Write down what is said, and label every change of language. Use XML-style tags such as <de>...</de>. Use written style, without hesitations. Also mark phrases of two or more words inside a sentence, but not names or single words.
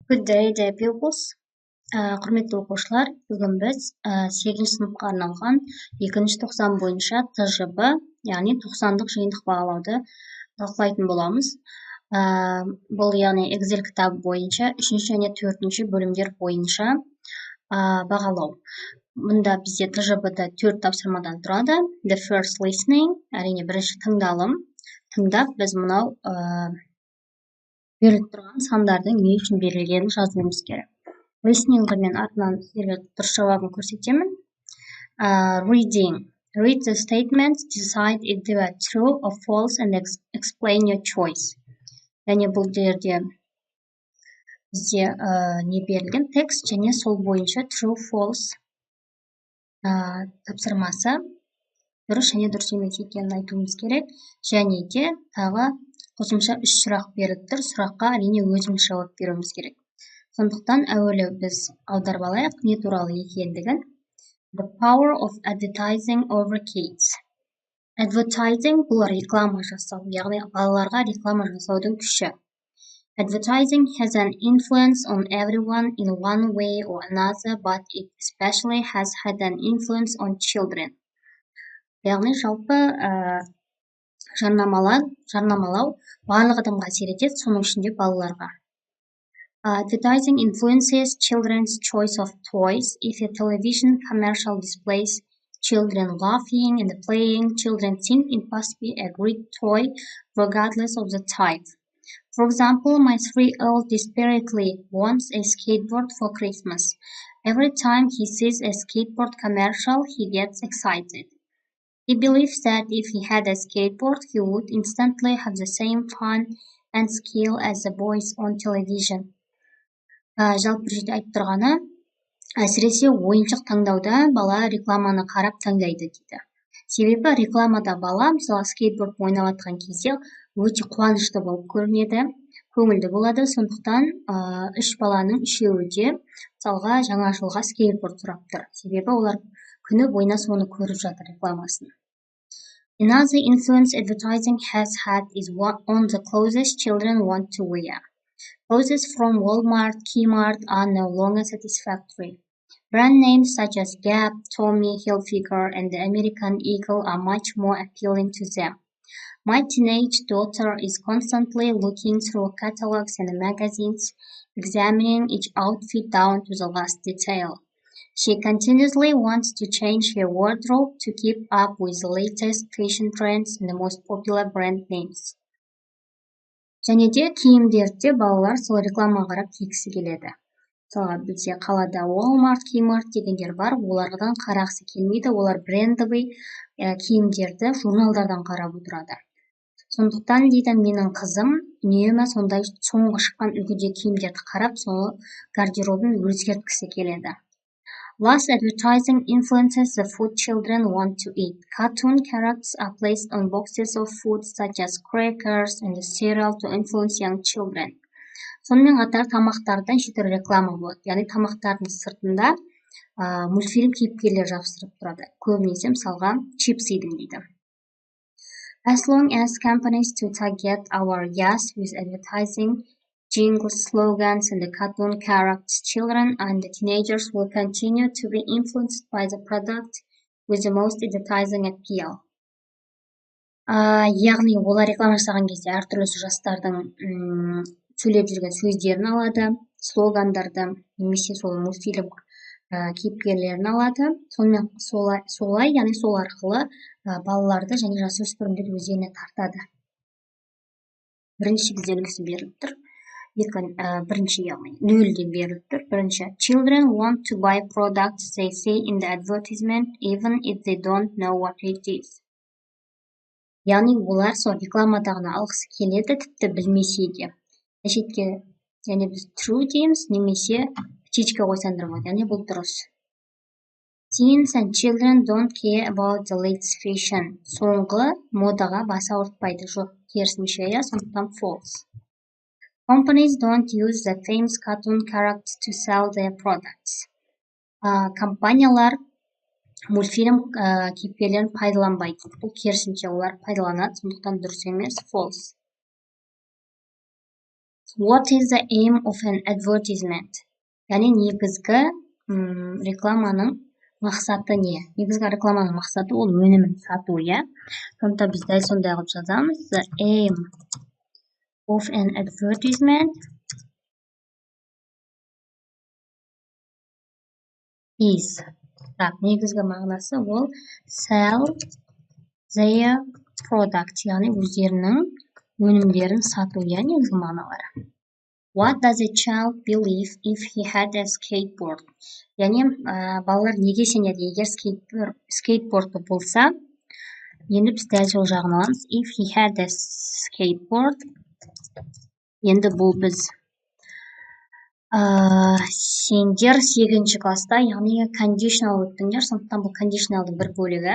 <en>Good day, dear pupils.</en> <kk>Құрметті оқушылар, бүгін біз 8-ші сыныпқа арналған 2-ші тоқсан бойынша ТЖБ, яғни 90-дық жиынтық бағалауды талқылайтын боламыз. Бұл яғни Excel кітабы бойынша 3-ші және 4-ші бөлімдер бойынша бағалау. Мұнда бізде ТЖБ-да 4 тапсырмадан тұрады.</kk> <en>The first listening,</en> <kk>әрине бірінші тыңдалым. Тыңдап, біз мынау беріліп тұрған сандардың не үшін берілгенін жазуымыз керек. Listening мен артынан сіздерге дұрыс жауабын көрсетемін.</kk> <en>Reading. Read the statements, decide if they are true or false and explain your choice.</en> <kk>Яғни бұл жерде бізде не берілген текст және сол бойынша</kk> <en>true, false</en> <kk>тапсырмасы дұрыс және дұрыс емес екенін айтуымыз керек. Және де тағы қосымша 3 сұрақ беріліп тұр. Сұраққа әрине өзіміз жауап беруіміз керек. Сондықтан әуелі біз аударып алайық не туралы екендігін.</kk> <en>The power of advertising over kids.</en> <kk>Advertising бұл реклама жасау, яғни балаларға реклама жасаудың күші.</kk> <en>Advertising has an influence on everyone in one way or another, but it especially has had an influence on children.</en> <kk>Яғни жалпы жарнамалау барлық адамға әсер етеді, соның ішінде балаларға.</kk> <en>Advertising influences children's choice of toys. If a television commercial displays children laughing and playing, children think it must be a great toy regardless of the type. For example, my 3-year-old desperately wants a skateboard for Christmas. Every time he sees a skateboard commercial, he gets excited. He believes that if he had a skateboard, he would instantly have the same fun and skill as the boys on television.</en> <kk>Жалпы жерде айтып тұрғаны, әсіресе ойыншық таңдауда бала рекламаны қарап таңдайды дейді. Себебі рекламада бала, мысалы скейтборд ойнап жатқан кезде өте қуанышты болып көрінеді, көңілді болады. Сондықтан 3 баланың 3-еуі де мысалға жаңа жылға скейтборд сұрап тұр. Себебі олар күні бойына соны көріп жатыр рекламасын.</kk> <en>Another influence advertising has had is on the clothes children want to wear. Clothes from Walmart, Kmart are no longer satisfactory. Brand names such as Gap, Tommy Hilfiger, and the American Eagle are much more appealing to them. My teenage daughter is constantly looking through catalogs and magazines, examining each outfit down to the last detail. She continuously wants to change her wardrobe to keep up with the latest fashion trends and the most popular brand names.</en> <kk>Және де киімдерде балалар сол реклама қарап кигісі келеді. Мысалы, бізде қалада Walmart, Kmart дегендер бар, олардан қарағысы келмейді, олар брендовый киімдерді журналдардан қарап отырады. Сондықтан дейді, менің қызым үнемі сондай соңғы шыққан үлгіде киімдерді қарап, соны гардеробын өзгерткісі келеді.</kk> <en>Last, advertising influences the food children want to eat. Cartoon characters are placed on boxes of food such as crackers and cereal to influence young children.</en> <kk>Сонымен қатар тамақтардан жетер реклама болады. Яғни тамақтардың сыртында мультфильм кейіпкерлер жабыстырып тұрады. Көбінесе мысалға чипсидің дейді.</kk> <en>As long as companies to target our youth with advertising, jingles, slogans, and the cartoon characters, children and the teenagers will continue to be influenced by the product with the most advertising appeal.</en> <kk>Яғни олар реклама жасаған кезде әртүрлі жастардың сөйлеп жүрген сөздерін алады, слогандарды, немесе сол мультфильм кейіпкерлерін алады. Сонымен солай, яғни сол арқылы балаларды және жасөспірімдерді өздеріне тартады. Бірінші бізде үлгісі беріліп тұр. Бірінші яғни нөлде беріліп тұр. Бірінші,</kk> <en>children want to buy products they see in the advertisement even if they don't know what it is.</en> <kk>Яғни олар сол рекламадағыны алғысы келеді, тіпті білмесе де. Шетке, яғни біз true дейміз, немесе птичка қойсандырып болады, яғни бұл дұрыс.</kk> <en>Teens and children don't care about the latest fashion.</en> <kk>Соңғы модаға баса ауыртпайды. Жоқ, керісінше, сондықтан false.</kk> <en>Companies don't use the famous cartoon characters to sell their products.</en> <kk>Компаниялар мультфильм кейіпкерлерін пайдаланбайды. Бұл керісінше олар пайдаланады, сондықтан дұрыс емес, false.</kk> <en>What is the aim of an advertisement?</en> <kk>Яғни негізгі рекламаның мақсаты не? Негізгі рекламаның мақсаты ол өнімін сату, иә? Сондықтан біз дәл сондай қылып жазамыз.</kk> <en>The aim of an advertisement is.</en> <kk>Так, негізгі мағынасы ол</kk> <en>sell their product,</en> <kk>яғни өздерінің өнімдерін сату, иә, негізгі мағыналары.</kk> <en>What does a child believe if he had a skateboard?</en> <kk>Яғни балалар неге сенеді, егер скейтборды болса, енді біз дәл сол жағын аламыз.</kk> <en>If he had a skateboard,</en> <kk>енді бұл біз сендер 8-ші класста, яғни conditional өттіңдер, сондықтан бұл conditionalдың бір бөлігі.</kk>